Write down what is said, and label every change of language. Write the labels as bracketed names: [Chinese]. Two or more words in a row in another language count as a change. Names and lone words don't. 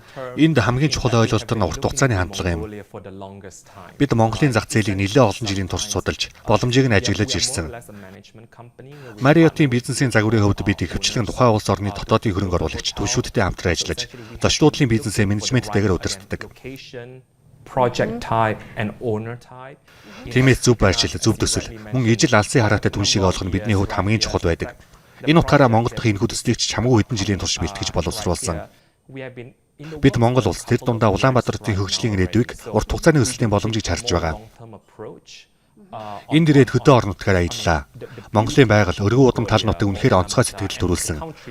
[Mongolian] Энд хамгийн чухал ойлголт нь урт хугацааны хандлага юм. Бид Монголын зах зээлийг нэлээд олон жилийн турш судалж, боломжийг нь ажиглаж ирсэн. Marriott-ийн бизнесийн загварын хувьд бид ихэвчлэн тухайн улс орны дотоодын хөрөнгө оруулагч түвшүүдтэй хамтран ажиллаж, зочлуудлын бизнесээ менежменттэйгээр удирддаг. [English] Project type and owner type. [Mongolian] Тиймээс зөв байршил, зөв төсөл, мөн ижил алсын хараатай түншийг олох нь бидний хувьд хамгийн чухал байдаг. Энэ утгаараа Монгол дахь энэхүү төслийг ч чамгүй хэдэн жилийн турш бэлтгэж боловсруулсан. Бид Монгол улс тэр дундаа Улаанбаатарын хөгжлийн ирээдүйг урт хугацааны өсөлтийн боломжийг харж байгаа. Энд ирээд хөдөө орон нутгаар аяллаа. Монголын байгаль, өргөн удам тал нутаг үнэхээр онцгой сэтгэл төрүүлсэн.